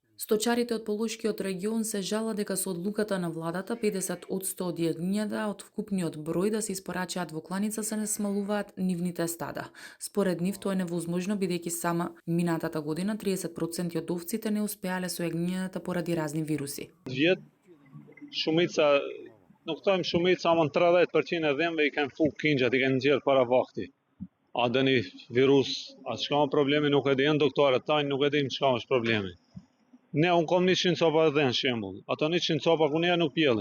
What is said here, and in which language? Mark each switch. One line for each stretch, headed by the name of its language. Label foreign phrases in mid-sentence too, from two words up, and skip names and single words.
Macedonian: Stočarите од Полошкиот регион се жалат дека со одлуката на владата 50% од јагнињата од вкупниот број да се испорачаат во кланица се не смалуваат нивните стада. Според нив тоа е невозможно бидејќи сама минатата година 30% од овците не успеале со јагнињата поради разни вируси.
Albanian: Vjet shumica, nuk thojmë shumica, ama 30% e dhemve i kanë fuk kingjat, i kanë nxjerr para vakti. A dëni virus, a çka është problemi nuk e dinë doktorët tanë, nuk e dinë çka është problemi. Ne unë kom 100 copa dhe në shembull. Ato 100 copa ku ne nuk pjellin.